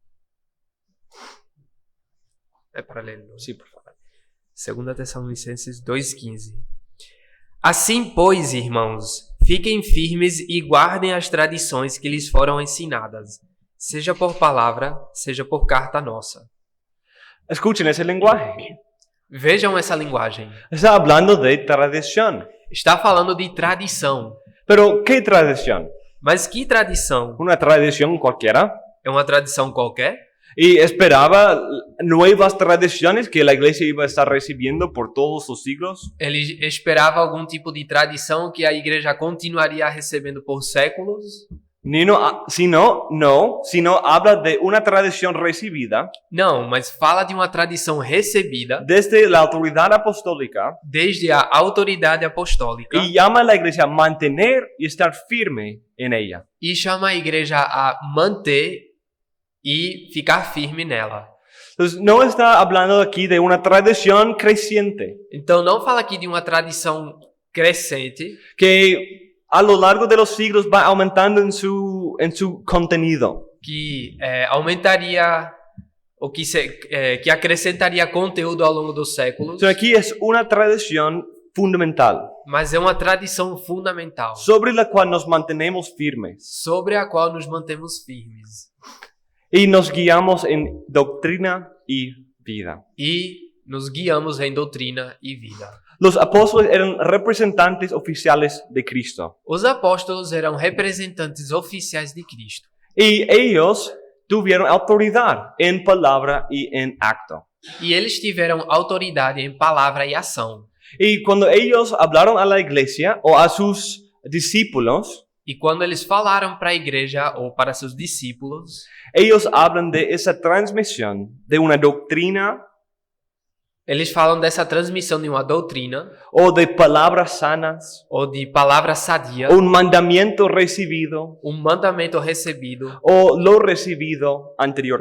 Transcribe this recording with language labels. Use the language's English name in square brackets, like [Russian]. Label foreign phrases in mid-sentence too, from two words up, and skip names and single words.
[Portuguese] É para ler. [Spanish] Sí, por favor. [Portuguese] 2 Tessalonicenses 2,15. Assim, pois, irmãos, fiquem firmes e guardem as tradições que lhes foram ensinadas, seja por palavra, seja por carta nossa. [Spanish] Escuchen ese lenguaje. [Portuguese] Vejam essa linguagem. [Spanish] Está hablando de tradición. [Portuguese] Está falando de tradição. [Spanish] Pero, ¿qué tradición? [Portuguese] Mas que tradição? [Spanish] ¿Una tradición cualquiera? [Portuguese] É uma tradição qualquer? [Spanish] Y esperaba nuevas tradiciones que la iglesia iba a estar recibiendo por todos los siglos. [Portuguese] Ele esperava algum tipo de tradição que a igreja continuaria recebendo por séculos? [Spanish] Sino habla de una tradición recibida [Portuguese] Não, mas fala de uma tradição recebida [Spanish] desde la autoridad apostólica [Portuguese] desde a autoridade apostólica [Spanish] y llama a la iglesia a mantener y estar firme en ella. [Portuguese] e chama a igreja a manter e ficar firme nela. [Spanish] Entonces, no está hablando aquí de una tradición creciente [Portuguese] Então não fala aqui de uma tradição crescente [Spanish] que a lo largo de los siglos va aumentando en su contenido. [Portuguese] que aumentaria ou que acrescentaria conteúdo ao longo dos séculos, [Spanish] Entonces, aquí es una tradición fundamental [Portuguese] mas é uma tradição fundamental [Spanish] sobre la cual nos mantenemos firmes [Portuguese] sobre a qual nos mantemos firmes [Spanish] y nos guiamos en doctrina y vida. [Portuguese] e nos guiamos em doutrina e vida. [Spanish] Los apóstoles eran representantes oficiales de Cristo [Portuguese] Os apóstolos eram representantes oficiais de Cristo [Spanish] y ellos tuvieron autoridad en palabra y en acto. [Portuguese] e eles tiveram autoridade em palavra e ação. [Spanish] Y cuando ellos hablaron a la iglesia o a sus discípulos, [Portuguese] E quando eles falaram para a igreja ou para seus discípulos, [Spanish] ellos hablan de esa transmisión de una doctrina [Portuguese] eles falam dessa transmissão de uma doutrina [Spanish] o de palabras sanas, [Portuguese] ou de palavra sadia, [Spanish] o un mandamiento recibido [Portuguese] um mandamento recebido [Spanish] o lo recibido anteriormente.